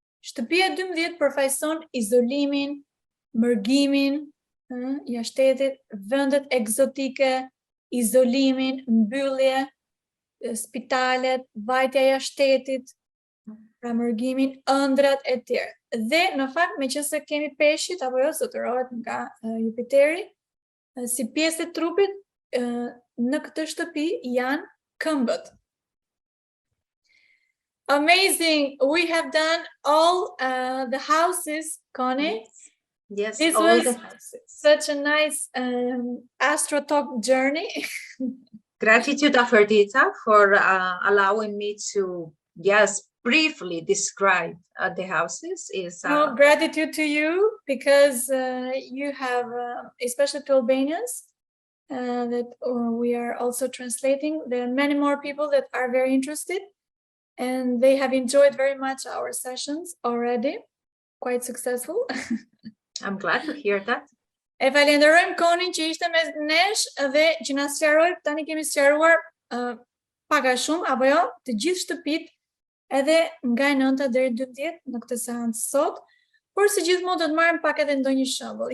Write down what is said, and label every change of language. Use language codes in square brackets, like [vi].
[sq] Shtëpia 12 përfaqëson izolimin, mërgimin, jashtetit, vendet egzotike, izolimin, mbyllje, spitalet, vajtja jashtetit, pra mërgimin, ëndrat e tjerë. Dhe në fakt meqense kemi peshqit apo jo zotërohet nga Jupiteri, si pjesë e trupit në këtë shtëpi janë këmbët. [en] Amazing! We have done all the houses, Coni. Yes, This all was the houses. such a nice Astro Talk journey. Gratitude, Afrodita, for allowing me to just briefly describe the houses. No, gratitude to you because you have, especially to Albanians, that we are also translating. There are many more people that are very interested and they have enjoyed very much our sessions already. Quite successful. I'm glad to hear that. [sq] E falenderojmë Conin që ishte mes nesh dhe që na sqaroi, tani kemi sqaruar pak a shumë apo jo, të gjithë shtëpit edhe nga e 9 deri në 12 në këtë seancë sot, por si gjithmonë do të marrim pak edhe ndonjë shembull.